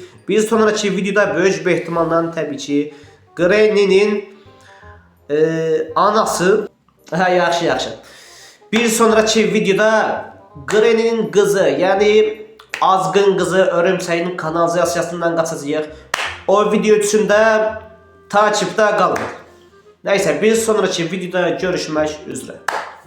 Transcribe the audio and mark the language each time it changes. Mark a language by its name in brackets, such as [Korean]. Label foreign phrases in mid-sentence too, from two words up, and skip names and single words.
[Azerbaijani] Bir sonraki videoda böyük bir ehtimalla təbii ki Granny'nin anası. Yaxşı. Bir sonraki videoda Granny'nin qızı, yəni azğın qızı örümçəyin kanalizasiyasından qaçacağıq. [Turkish] O video için de takipte kalın. Neyse bir sonraki videoda görüşmek üzere.